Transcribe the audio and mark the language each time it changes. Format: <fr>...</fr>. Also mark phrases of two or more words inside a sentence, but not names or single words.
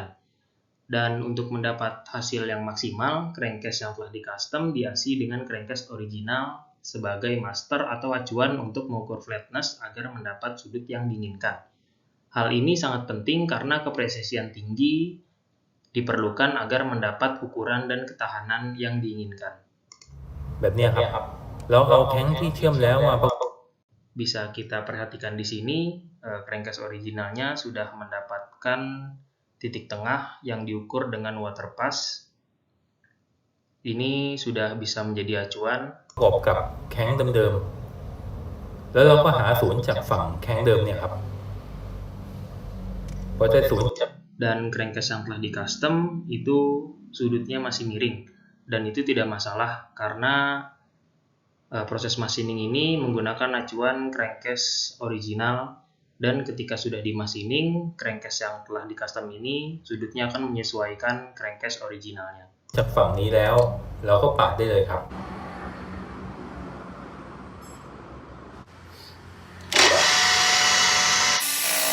<id>Dan untuk mendapat hasil yang maksimal, crankcase yang telah di-custom diasi dengan crankcase original sebagai master atau acuan untuk mengukur flatness agar mendapat sudut yang diinginkan. Hal ini sangat penting karena kepresisian tinggi diperlukan agar mendapat ukuran dan ketahanan yang diinginkan.</id> <th>แบบนี้ครับแล้วเอาแท้งที่เชื่อมแล้วมา</th> <id>Bisa kita perhatikan di sini, crankcase originalnya sudah mendapatkan titik tengah yang diukur dengan water pass. Ini sudah bisa menjadi acuan</id> <th>ประกอบกับแข้งเดิมๆแล้วเราก็หาศูนย์จากฝั่งแข้งเดิมเนี่ยครับพอได้ศูนย์</th> <id>dan crankcase yang telah di-custom itu sudutnya masih miring, dan itu tidak masalah karena proses machining ini menggunakan acuan crankcase original, dan ketika sudah dimachining, crankcase yang telah di-custom ini sudutnya akan menyesuaikan crankcase originalnya.</id> <th>จากฝั่งนี้แล้วเราก็ปาดได้เลยครับ</th> <id>Di</id>